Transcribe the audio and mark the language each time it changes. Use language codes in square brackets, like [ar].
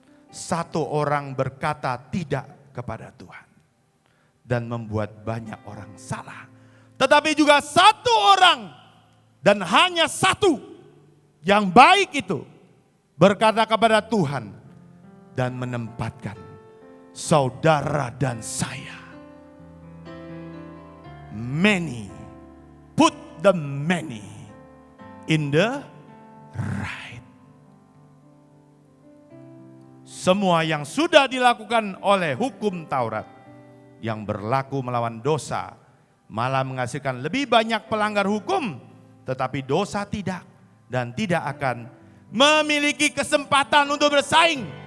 [id] Satu orang berkata tidak kepada Tuhan dan membuat banyak orang salah. Tetapi juga satu orang dan hanya satu yang baik itu berkata kepada Tuhan dan menempatkan saudara dan saya. [en] Many, put the many in the right. [id] Semua yang sudah dilakukan oleh hukum Taurat yang berlaku melawan dosa malah menghasilkan lebih banyak pelanggar hukum, tetapi dosa tidak dan tidak akan memiliki kesempatan untuk bersaing